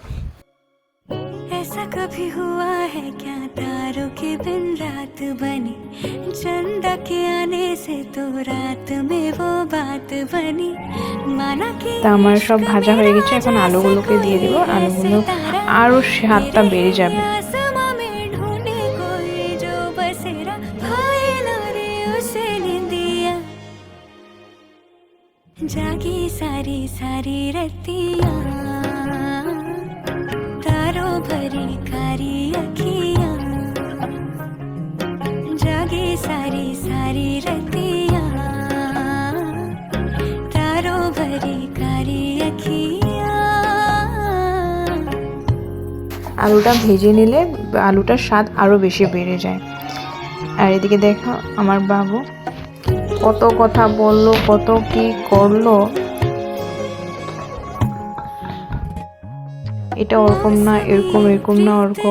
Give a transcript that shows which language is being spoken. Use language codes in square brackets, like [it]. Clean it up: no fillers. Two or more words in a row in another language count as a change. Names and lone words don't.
[bn] তা আমার সব ভাজা হয়ে গেছে, এখন আলুগুলোকে দিয়ে দিব। আলুগুলো আরও স্বাদটা বেড়ে যাবে। [hi] जागी सारी सारी रतियाँ, तारों भरी कारी अखियाँ, जागी सारी सारी रतियाँ, तारों भरी कारी अखियाँ। [bn] আলুটা ভেজে নিলে আলুটার স্বাদ আরও বেশি বেড়ে যায়। আর এদিকে দেখো আমার বাবু কত কথা বললো, কত কি করলো। এটা ওরকম না, এরকম না ওরকম।